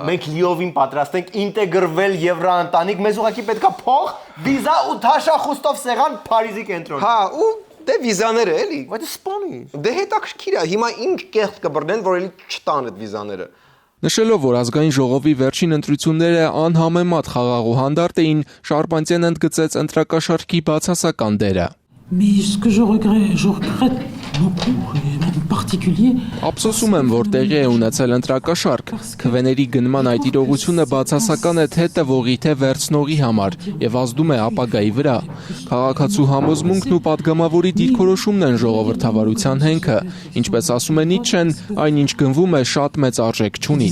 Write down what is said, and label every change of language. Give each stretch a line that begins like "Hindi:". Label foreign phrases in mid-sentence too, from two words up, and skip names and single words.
Armenian: Մենք լիովին պատրաստ ենք ինտեգրվել Եվրաընտանիք, մեզ ուղղակի պետքա փող, վիզա ու թաշախուստով սեղան Փարիզի կենտրոնում։ Հա, ու դե վիզաները էլի։ Բայց սպանի։ Դե հետաքրքիր է, հիմա ինչ կեղտ կբռնեն, որ էլի չտան այդ վիզաները։ Նշելով, որ ազգային ժողովի վերջին ընտրությունները անհամեմատ խաղաղ ու հանդարտ էին, Շարպանտիան ընդգծեց ընտրակաշառքի բացասական դերը։
French: Mais ce que je regrette beaucoup, en particulier,
Armenian: Ափսոսում եմ, որ տեղի է ունեցել ընտրակաշառք։ Քվեների գնման այդ իրողությունը բացասական է թե տվողի, թե վերցնողի համար եւ ազդում է ապագայի վրա։ Քաղաքացու համոզմունքն ու падգամավորի դիրքորոշումն են ժողովրդավարության հենքը։ Ինչպես ասում է Նիցշեն, այնինչ գնվում է շատ մեծ արժեք չունի։